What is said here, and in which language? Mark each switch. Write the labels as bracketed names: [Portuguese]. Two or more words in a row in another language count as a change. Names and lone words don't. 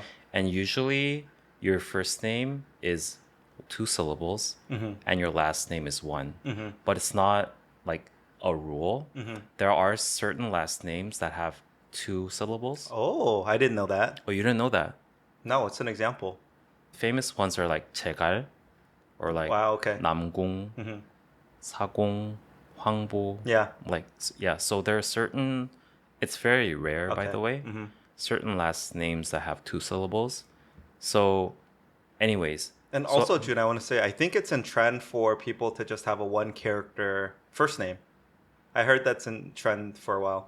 [English] And usually your first name is 2 syllables and your last name is 1. But it's not like a rule. There are certain last names that have 2 syllables. Oh, I didn't know that. Oh, you didn't know that? No, it's an example. Famous ones are like 제갈 or like Wow, okay. 남공, 사공, 황보. Yeah. So there are certain, it's very rare, by Okay. the way, certain last names that have 2 syllables. So, anyways. And also, June, I want to say, I think it's in trend for people to just have a one character first name. I heard that's in trend for a while.